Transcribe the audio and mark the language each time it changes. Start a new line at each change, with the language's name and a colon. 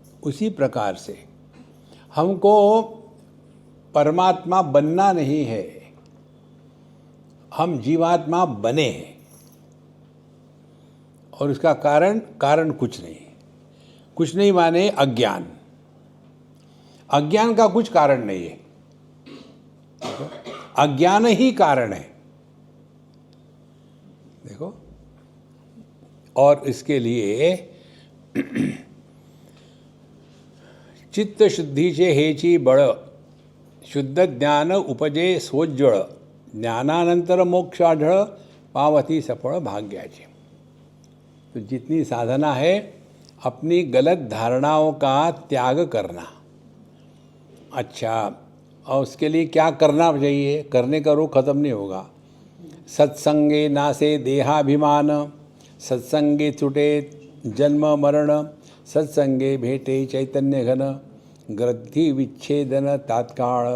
Hindi: उसी प्रकार से हमको परमात्मा बनना नहीं है, हम जीवात्मा बने हैं. और इसका कारण कुछ नहीं. कुछ नहीं माने अज्ञान. अज्ञान का कुछ कारण नहीं है, अज्ञान ही कारण है. देखो, और इसके लिए
Marathi: चित्त शुद्धीचे हेची बळ, शुद्ध ज्ञान उपजे सोज्वळ, ज्ञानानंतर मोक्षाढळ, पावती सफळ भाग्याचे.
Hindi: तो जितनी साधना है अपनी गलत धारणाओं का त्याग करना. अच्छा, और उसके लिए क्या करना चाहिए? करने का रोग खत्म नहीं होगा.
Marathi: सत्संगे नासे देहाभिमान, सत्संगे छुटे जन्म मरण, सत्संगे भेटे चैतन्य घन, ग्रंथि विच्छेदन तात्काळ.